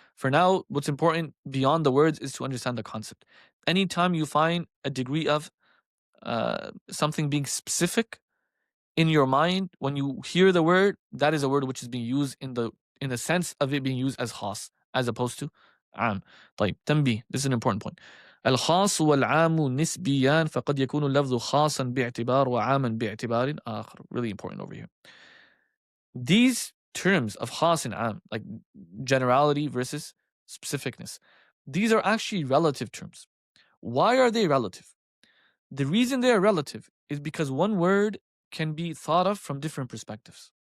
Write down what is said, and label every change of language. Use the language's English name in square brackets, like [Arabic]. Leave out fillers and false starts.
[English] For now, what's important beyond the words is to understand the concept. Anytime you find a degree of something being specific in your mind, when you hear the word, that is a word which is being used in the sense of it being used as khas, as opposed to am. طيب, tanbih. This is an important point. [Arabic] الخاص والعام نسبيان فقد يكون اللفظ خاصا باعتبار وعاما باعتبار آخر. [English] Really important over here. These terms of khas and am, like generality versus specificness, these are actually relative terms. Why are they relative? The reason they are relative is because one word can be thought of from different perspectives.